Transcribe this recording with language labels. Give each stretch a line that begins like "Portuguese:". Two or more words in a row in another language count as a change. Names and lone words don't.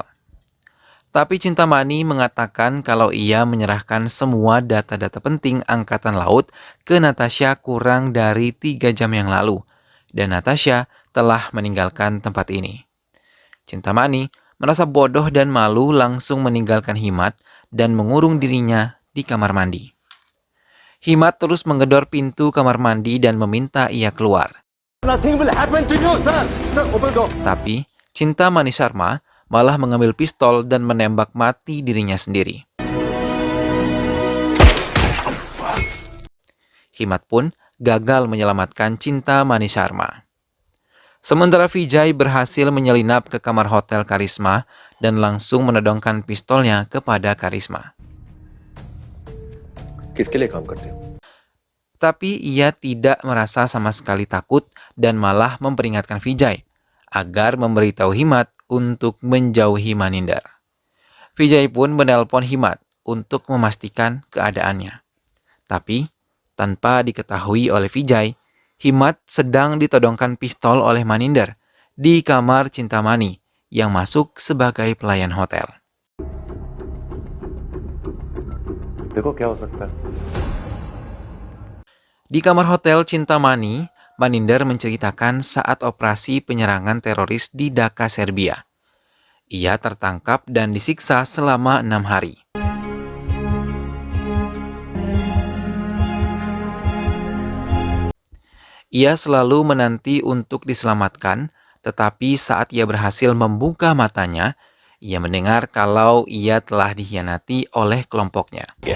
Indonesian: Tapi Cintamani mengatakan kalau ia menyerahkan semua data-data penting Angkatan Laut ke Natasha kurang dari 3 jam yang lalu, dan Natasha telah meninggalkan tempat ini. Cintamani merasa bodoh dan malu langsung meninggalkan Himat dan mengurung dirinya di kamar mandi. Himat terus menggedor pintu kamar mandi dan meminta ia keluar.
English: Nothing will happen to you, sir. Sir, open the door.
Indonesian: Tapi Cintamani Sharma malah mengambil pistol dan menembak mati dirinya sendiri. Himat pun gagal menyelamatkan Cintamani Sharma. Sementara Vijay berhasil menyelinap ke kamar hotel Karisma dan langsung menodongkan pistolnya kepada Karisma.
Hindi: किसके लिए काम करते हो?
Indonesian: Tapi ia tidak merasa sama sekali takut dan malah memperingatkan Vijay agar memberitahu Himat untuk menjauhi Maninder. Vijay pun menelpon Himat untuk memastikan keadaannya. Tapi tanpa diketahui oleh Vijay, Himat sedang ditodongkan pistol oleh Maninder di kamar Cintamani yang masuk sebagai pelayan hotel.
Hindi: देखो क्या हो सकता है?
Indonesian: Di kamar hotel Cintamani, Maninder menceritakan saat operasi penyerangan teroris di Dhaka, Serbia. Ia tertangkap dan disiksa selama 6 hari. Ia selalu menanti untuk diselamatkan, tetapi saat ia berhasil membuka matanya, ia mendengar kalau ia telah dikhianati oleh kelompoknya.